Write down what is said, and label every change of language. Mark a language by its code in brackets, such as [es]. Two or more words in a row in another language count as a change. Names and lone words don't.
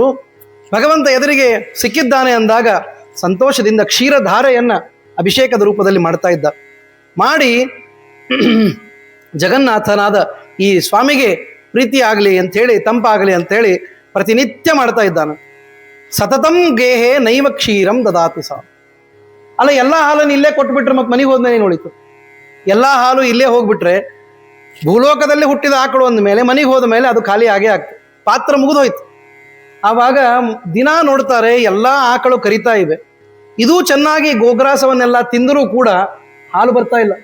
[kn] ಭಗವಂತ ಎದುರಿಗೆ ಸಿಕ್ಕಿದ್ದಾನೆ ಅಂದಾಗ ಸಂತೋಷದಿಂದ ಕ್ಷೀರಧಾರೆಯನ್ನು ಅಭಿಷೇಕದ ರೂಪದಲ್ಲಿ ಮಾಡ್ತಾ ಇದ್ದ. ಮಾಡಿ ಜಗನ್ನಾಥನಾದ ಈ ಸ್ವಾಮಿಗೆ ಪ್ರೀತಿ ಆಗಲಿ ಅಂಥೇಳಿ, ತಂಪಾಗಲಿ ಅಂಥೇಳಿ ಪ್ರತಿನಿತ್ಯ ಮಾಡ್ತಾ ಇದ್ದಾನೆ. [sa] ಸತತಂ ಗೇಹೆ ನೈವ ಕ್ಷೀರಂ ದದಾತಿ ಸಾ. [kn] ಅಲ್ಲ, ಎಲ್ಲ ಹಾಲನ್ನು ಇಲ್ಲೇ ಕೊಟ್ಬಿಟ್ರೆ ಮತ್ತೆ ಮನೆಗೆ ಹೋದ್ಮೇಲೆ ಏನು ಉಳಿತು? ಎಲ್ಲ ಹಾಲು ಇಲ್ಲೇ ಹೋಗ್ಬಿಟ್ರೆ, ಭೂಲೋಕದಲ್ಲಿ ಹುಟ್ಟಿದ ಆಕಳು ಅಂದ ಮೇಲೆ ಮನೆಗೆ ಹೋದ ಮೇಲೆ ಅದು ಖಾಲಿ ಆಗೇ ಆಗ್ತದೆ, ಪಾತ್ರ ಮುಗಿದೋಯ್ತು. ಆವಾಗ ದಿನ ನೋಡ್ತಾರೆ, ಎಲ್ಲ ಆಕಳು ಕರಿತಾ ಇವೆ, ಇದು ಚೆನ್ನಾಗಿ ಗೋಗ್ರಾಸವನ್ನೆಲ್ಲ ತಿಂದರೂ ಕೂಡ ಹಾಲು ಬರ್ತಾ ಇಲ್ಲ.